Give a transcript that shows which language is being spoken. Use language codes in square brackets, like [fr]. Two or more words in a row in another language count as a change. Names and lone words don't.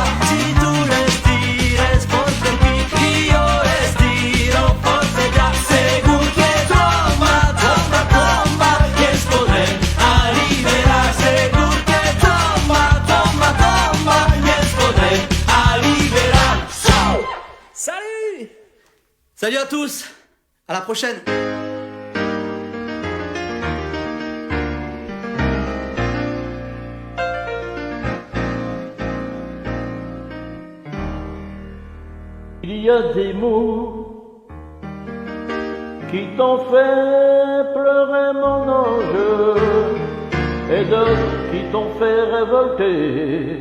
[ca] Si tu les tires fort per aquí i jo les tiro fort per allà, segur que toma, toma, toma i ens podrem alliberar. Segur que toma, toma, toma i ens podrem alliberar. [fr] Salut! Salut à tous! À la prochaine! Il y a des mots qui t'ont fait pleurer mon ange et d'autres qui t'ont fait révolter.